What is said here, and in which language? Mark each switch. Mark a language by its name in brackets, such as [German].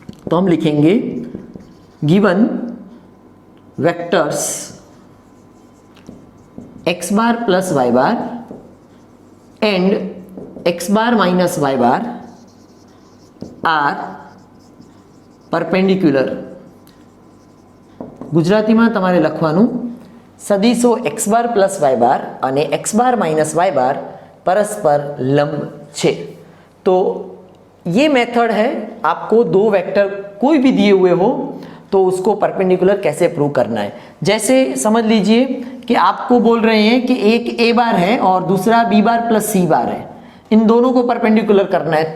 [Hindi] तो हम लिखेंगे [English] Given vectors x bar plus y bar and x bar minus y bar are perpendicular. [Gujarati] ગુજરાતીમાં તમારે લખવાનું સદીશો x બાર પ્લસ y બાર અને x બાર માઇનસ y બાર परस्पर लंब छे। [Hindi] तो ये मेथड है, आपको दो वेक्टर कोई भी दिए हुए हो तो उसको परपेंडिकुलर कैसे प्रूव करना है। जैसे समझ लीजिए कि आपको बोल रहे हैं कि एक a बार है और दूसरा b बार प्लस c बार है, इन दोनों को परपेंडिकुलर करना है।